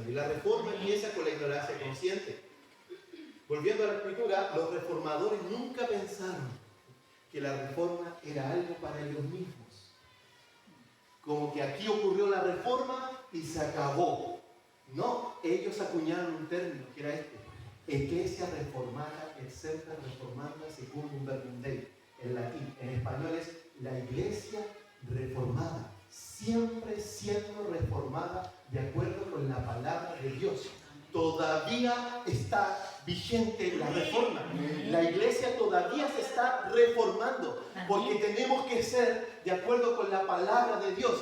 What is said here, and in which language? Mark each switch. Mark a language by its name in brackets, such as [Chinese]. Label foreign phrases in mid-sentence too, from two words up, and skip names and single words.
[Spanish] Y la reforma empieza con la ignorancia consciente. Volviendo a la Escritura, los reformadores nunca pensaron que la reforma era algo para ellos mismos. Como que aquí ocurrió la reforma y se acabó. No, ellos acuñaron un término que era este: [Latin] Ecclesia reformata, et semper reformanda secundum verbum Dei. [Spanish] En latín, en español es la iglesia reformada, siempre siendo reformada de acuerdo con la palabra de Dios. Todavía está vigente la reforma. La iglesia todavía se está reformando porque tenemos que ser de acuerdo con la palabra de Dios.